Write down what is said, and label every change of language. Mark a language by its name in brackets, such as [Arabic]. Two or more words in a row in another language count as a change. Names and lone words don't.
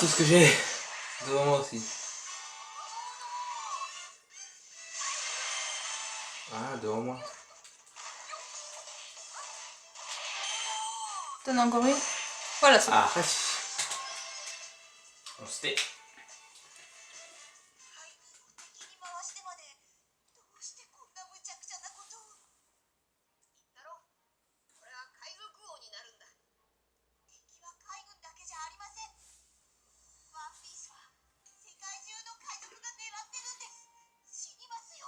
[French] tout ce que j'ai devant moi aussi. Ah, devant moi. T'en as encore une. Voilà c'est bon. Ah, reste. On se tait. [Japanese] 敵に回してまでどうしてこんな無茶苦茶なことを。言ったろ、俺は海賊王になるんだ。敵は海軍だけじゃありません。ワンピースは世界中の海賊が狙ってるんです。死にますよ。